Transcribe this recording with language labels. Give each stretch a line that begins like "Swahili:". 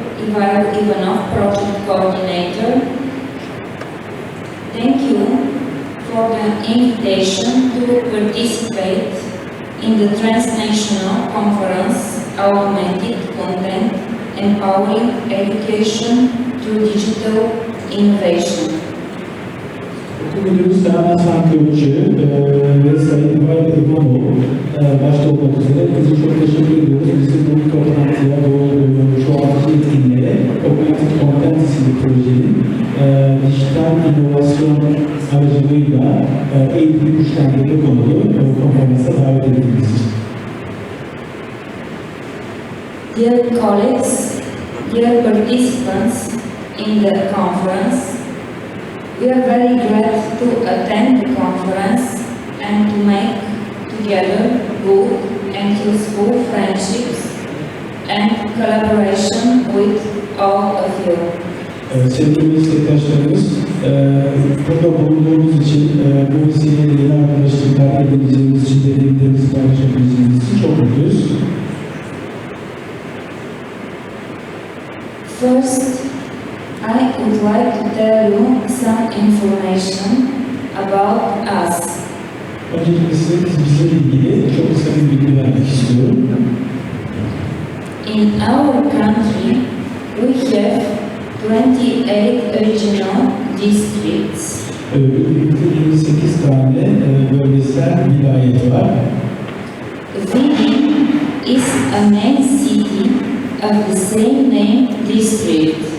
English: Ivanov, Project Coordinator, thank you for the invitation to participate in the transnational conference Augmented Content, Empowering Education through Digital Innovation.
Turkish: Okul Müdürü Sayın Hasan Kökçü ve Sayın Ivanov başta olmak üzere bize çok teşekkür ediyoruz. Bizi bu toplantıya, şu anki etkinliğe Augmented Content isimli projenin dijital inovasyon aracılığıyla eğitimi güçlendirme konulu konferansa davet ettiğiniz için.
English: Dear colleagues, dear participants in the conference, we are very glad to attend the conference and to make together good and useful friendships and collaboration with all of you.
Turkish: Sevgili meslektaşlarımız, burada bulunduğumuz için, bu vesileyle yeni arkadaşlıklar edineceğimiz için, deneyimlerimizi paylaşabileceğimiz için çok mutluyuz.
English: First, I would like to tell you some information about us.
Turkish: Öncelikle size bizle ilgili çok kısa bir bilgi vermek istiyorum.
English: In our country, we have 28 regional districts.
Turkish: Ülkemizde 28 tane bölgesel vilayet var.
English: Vidin is a main city of the same name district.